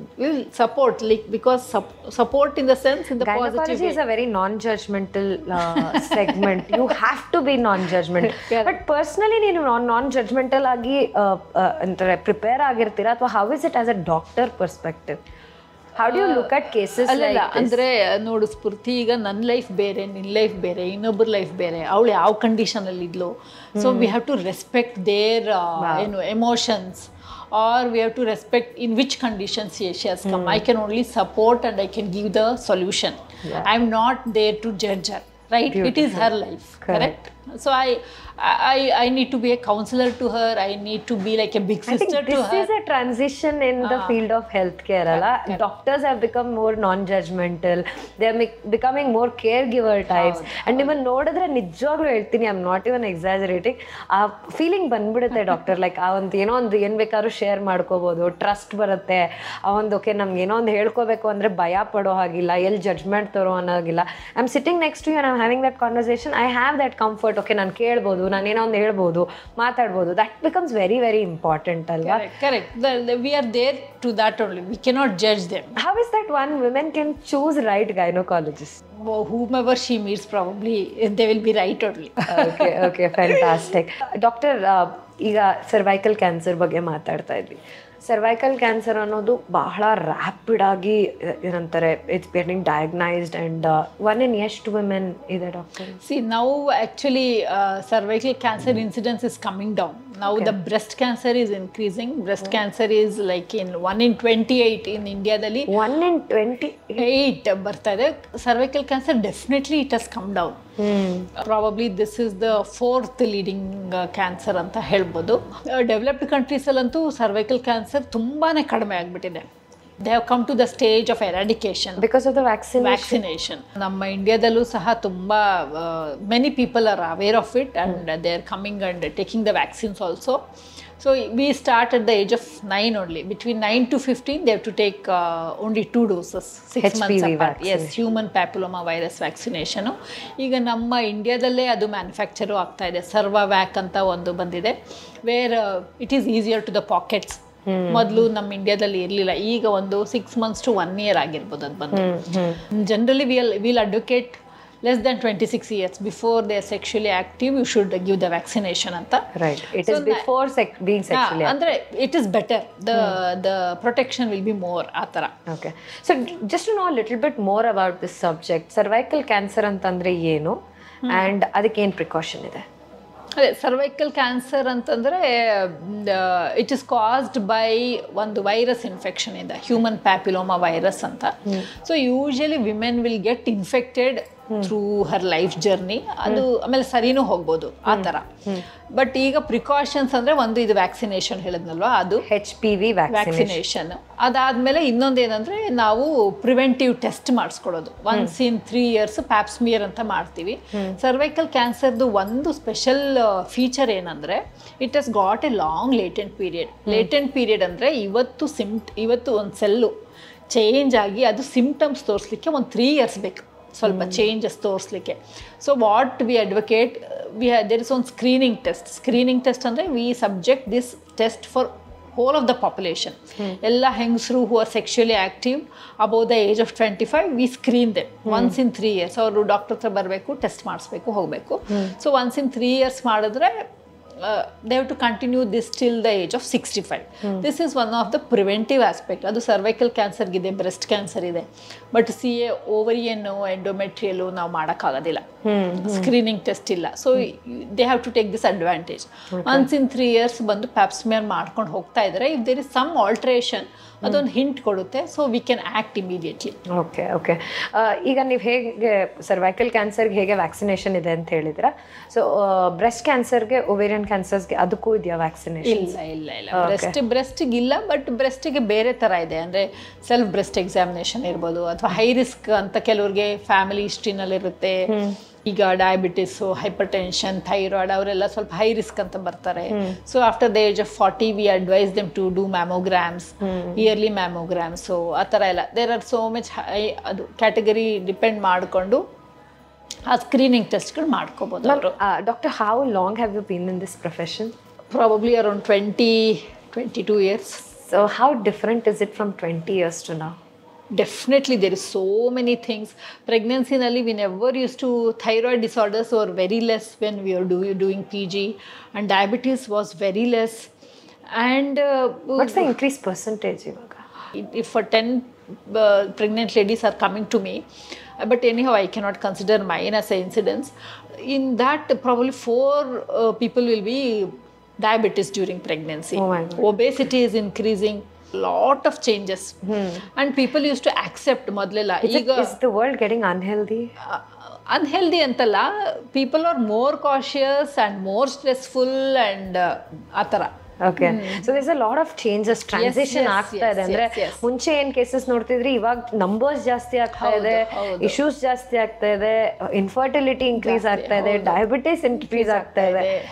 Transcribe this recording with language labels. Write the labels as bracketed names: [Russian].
[English] We will support, like, because support in the sense, in the positive Gynecology way. is a very non-judgmental segment. You have to be non-judgmental. But personally, [Kannada] ನೀನು non-judgmental ಆಗಿ ಅಂತಾರೆ prepare ಆಗಿರ್ತೀರಾ, ಅಥವಾ [English] how is it as a doctor perspective? How do you look at cases like this? [Kannada] ಅಂದ್ರೆ ನೋಡು ಸ್ಫೂರ್ತಿ, ಈಗ ನನ್ನ life ಬೇರೆ, ನಿನ್ನ ಲೈಫ್ ಬೇರೆ, ಇನ್ನೊಬ್ಬರ ಲೈಫ್ ಬೇರೆ, ಅವಳು ಯಾವ ಕಂಡೀಷನ್ ಅಲ್ಲಿ ಇದ್ಲು. [English] So we have to respect their emotions, or we have to respect in which conditions she has come. I can only support and I can give the solution. I'm not there to judge her, right? Beautiful. It is her life. Correct? So I need to be a counselor to her. I need to be like a big sister to her. This is a transition in the field of healthcare. Doctors have become more non-judgmental. They are becoming more caregiver types. And even [Kannada] ನೋಡಿದ್ರೆ ನಿಜವಾಗ್ಲೂ ಹೇಳ್ತೀನಿ, [English] I am not even exaggerating, [Kannada] ಆ feeling ಬಂದ್ಬಿಡುತ್ತೆ doctor. Like ಆ ಒಂದು ಏನೋ ಒಂದು ಏನು ಬೇಕಾದ್ರೂ ಶೇರ್ ಮಾಡ್ಕೋಬೋದು, ಟ್ರಸ್ಟ್ ಬರುತ್ತೆ. ಆ ಒಂದು ಓಕೆ ನಮ್ಗೆ ಏನೋ ಒಂದು ಹೇಳ್ಕೋಬೇಕು ಅಂದರೆ ಭಯ ಪಡೋ ಹಾಗಿಲ್ಲ, ಎಲ್ಲಿ ಜಡ್ಜ್ಮೆಂಟ್ ತರೋ ಅನ್ನೋಗಿಲ್ಲ. [English] I am sitting next to you and I am having that conversation. I have that comfort. [Kannada] Okay, ನಾನು ಕೇಳ್ಬೋದು, ನಾನೇನೋ ಒಂದು ಹೇಳ್ಬೋದು, ಮಾತಾಡ್ಬೋದು. [English] That becomes very very important ಅಲ್ವಾ? Correct. We are there to that only. We cannot judge them. How is that one woman can choose right gynecologist? Whomever she meets, probably they will be right only. Okay, fantastic. [Kannada] Doctor, ಈಗ cervical cancer ಬಗ್ಗೆ ಮಾತಾಡ್ತಾ ಇದ್ವಿ. Cervical cancer ಅನ್ನೋದು ಬಹಳ rapid ಆಗಿ ಏನಂತಾರೆ, [English] it's getting diagnosed and one in [Kannada] ಎಷ್ಟು women ಇದೆ doctor? [English] See now actually cervical cancer incidence is coming down. Now the breast cancer is increasing. Breast cancer is like in 1 in 28 in India dalli. 1 in 28 [Kannada] ಬರ್ತಾ ಇದೆ. [English] Cervical cancer definitely it has come down. Probably this is the 4th leading cancer [Kannada] ಅಂತ ಹೇಳ್ಬೋದು. Developed countries ಅಲ್ಲಂತೂ cervical cancer ತುಂಬಾನೇ ಕಡಿಮೆ ಆಗಿಬಿಟ್ಟಿದೆ. [English] They have come to the stage of eradication because of the vaccination. [Kannada] ನಮ್ಮ ಇಂಡಿಯಾದಲ್ಲೂ ಸಹ ತುಂಬ [English] many people are aware of it and they are coming and taking the vaccines also. So we start at the age of 9 only. Between 9 to 15 they have to take only 2 doses, 6 HPV months apart. Vaccine. Yes, human papilloma virus vaccination. [Kannada] ಈಗ ನಮ್ಮ ಇಂಡಿಯಾದಲ್ಲೇ ಅದು manufacture ಆಗ್ತಾ ಇದೆ. ಸರ್ವಾವ್ಯಾಕ್ ಅಂತ ಒಂದು ಬಂದಿದೆ, [English] Where it is easier to the pockets. [Kannada] ಮೊದಲು ನಮ್ಮ ಇಂಡಿಯಾದಲ್ಲಿ ಇರಲಿಲ್ಲ. ಈಗ ಒಂದು [English] 6 months to 1 year [Kannada] ಆಗಿರ್ಬೋದು ಅದು ಬಂದು. [English] Generally will advocate less than 26 years before they are sexually active you should give the vaccination anta. Right, it is before being sexually active. Andre it is better, the protection will be more atara. Okay, so just to know a little bit more about this subject, cervical cancer antandre ಏನು and [Kannada] ಅದಕ್ಕೆ ಏನು precaution ಇದೆ? ಅದೇ cervical cancer ಅಂತಂದರೆ [English] it is caused by [Kannada] ಒಂದು virus infection ಇಂದ, human papilloma virus ಅಂತ. [English] So usually women will get infected through her life journey. [Kannada] ಅದು ಆಮೇಲೆ ಸರಿನೂ ಹೋಗ್ಬೋದು ಆ ಥರ. ಬಟ್ ಈಗ ಪ್ರಿಕಾಷನ್ಸ್ ಅಂದರೆ ಒಂದು ಇದು ವ್ಯಾಕ್ಸಿನೇಷನ್ ಹೇಳಿದ್ನಲ್ವಾ, ಅದು [English] HPV [Kannada] ವ್ಯಾಕ್ಸಿನೇಷನ್. ಅದಾದಮೇಲೆ ಇನ್ನೊಂದೇನೆಂದರೆ ನಾವು preventive test ಮಾಡಿಸ್ಕೊಳ್ಳೋದು. Once in 3 years Pap smear ಅಂತ ಮಾಡ್ತೀವಿ. ಸರ್ವೈಕಲ್ ಕ್ಯಾನ್ಸರ್ದು ಒಂದು ಸ್ಪೆಷಲ್ ಫೀಚರ್ ಏನಂದರೆ [English] It has got a long latent period. [Kannada] Latent period ಅಂದರೆ ಇವತ್ತು ಒಂದು ಸೆಲ್ಲು ಚೇಂಜ್ ಆಗಿ ಅದು ಸಿಂಪ್ಟಮ್ಸ್ ತೋರಿಸ್ಲಿಕ್ಕೆ ಒಂದು 3 years ಬೇಕು, ಸ್ವಲ್ಪ changes ತೋರಿಸ್ಲಿಕ್ಕೆ. [English] So what we advocate, there is one screening test ಅಂದರೆ we subject this test for whole of the population. [Kannada] ಎಲ್ಲ ಹೆಂಗಸರು [English] who are sexually active above the age of 25 we screen them once in 3 years. [Kannada] ಅವರು doctor ಹತ್ರ ಬರಬೇಕು, test ಮಾಡಿಸ್ಬೇಕು, ಹೋಗಬೇಕು. [English] So once in 3 years ಮಾಡಿದ್ರೆ they have to continue this till the age of 65. This is one of the preventive aspect. [Kannada] ಅದು cervical cancer ಇದೆ, breast cancer ಇದೆ, but ಓವರಿಯನ್ನು ಎಂಡೋಮೆಟ್ರಿಯಲ್ಲು ನಾವು ಮಾಡೋಕ್ಕಾಗೋದಿಲ್ಲ, ಸ್ಕ್ರೀನಿಂಗ್ ಟೆಸ್ಟ್ ಇಲ್ಲ. [English] So they have to take this advantage. Once in 3 years [Kannada] ಬಂದು Pap smear ಮಾಡ್ಕೊಂಡು ಹೋಗ್ತಾ ಇದ್ದಾರೆ. [English] if there is some alteration [Kannada] ಅದೊಂದು ಹಿಂಟ್ ಕೊಡುತ್ತೆ, [English] So we can act immediately. Okay. [Kannada] ಈಗ ನೀವು ಹೇಗೆ ಸರ್ವೈಕಲ್ ಕ್ಯಾನ್ಸರ್ಗೆ ಹೇಗೆ ವ್ಯಾಕ್ಸಿನೇಷನ್ ಇದೆ ಅಂತ ಹೇಳಿದ್ರ, ಸೊ ಬ್ರೆಸ್ಟ್ ಕ್ಯಾನ್ಸರ್ಗೆ, ಓವೇರಿಯನ್ ಕ್ಯಾನ್ಸರ್ಸ್ಗೆ ಅದಕ್ಕೂ ಇದೆಯಾ ವ್ಯಾಕ್ಸಿನೇಷನ್? ಇಲ್ಲ. ಬ್ರೆಸ್ಟಿಗೆ ಇಲ್ಲ, ಬಟ್ ಬ್ರೆಸ್ಟಿಗೆ ಬೇರೆ ಥರ ಇದೆ. ಅಂದರೆ ಸೆಲ್ಫ್ ಬ್ರೆಸ್ಟ್ ಎಕ್ಸಾಮಿನೇಷನ್ ಇರ್ಬೋದು, ಅಥವಾ ಹೈ ರಿಸ್ಕ್ ಅಂತ ಕೆಲವ್ರಿಗೆ ಫ್ಯಾಮಿಲಿ ಹಿಸ್ಟ್ರಿನಲ್ಲಿರುತ್ತೆ. ಈಗ ಡಯಾಬಿಟಿಸು, ಹೈಪರ್ ಟೆನ್ಷನ್, ಥೈರಾಯ್ಡ್ ಅವರೆಲ್ಲ ಸ್ವಲ್ಪ ಹೈ ರಿಸ್ಕ್ ಅಂತ ಬರ್ತಾರೆ. [English] So after the age of 40 we advise them to do mammograms, yearly mammograms. [Kannada] So ಆ ಥರ ಎಲ್ಲ [English] there are so much high, [Kannada] ಅದು ಕ್ಯಾಟಗರಿ ಡಿಪೆಂಡ್ ಮಾಡಿಕೊಂಡು ಆ ಸ್ಕ್ರೀನಿಂಗ್ ಟೆಸ್ಟ್ಗಳು ಮಾಡ್ಕೋಬೋದು ಅವರು. [English] Doctor, how long have you been in this profession? Probably around 22 years. So how different is it from 20 years to now? Definitely, there is so many things. Pregnancy nalli we never used to, thyroid disorders were very less when we were doing PG, and diabetes was very less. And what's the increased percentage ivaga? If for 10 pregnant ladies are coming to me, but anyhow I cannot consider mine as an incidence. In that probably 4 people will be diabetes during pregnancy. Oh my God. Obesity is increasing. Lot of changes. And people used to accept ಮೊದಲೆಲ್ಲ. [Kannada] ಈಗ [English] is the world getting unhealthy? Unhealthy ಅಂತಲ್ಲ, people are more cautious and more stressful and [Kannada] ಆ ಥರ. [English] Okay. So there's a lot of changes, transition [Kannada] ಆಗ್ತಾ ಇದೆ. ಅಂದ್ರೆ ಮುಂಚೆ ಏನ್ ಕೇಸಸ್ ನೋಡ್ತಿದ್ರಿ, ಇವಾಗ ನಂಬರ್ಸ್ ಜಾಸ್ತಿ ಆಗ್ತಾ ಇದೆ, ಇಶ್ಯೂಸ್ ಜಾಸ್ತಿ ಆಗ್ತಾ ಇದೆ, ಇನ್ಫರ್ಟಿಲಿಟಿ ಇನ್ಕ್ರೀಸ್ ಆಗ್ತಾ ಇದೆ, ಡಯಾಬಿಟಿಸ್ ಇನ್ಕ್ರೀಸ್ ಆಗ್ತಾ ಇದೆ.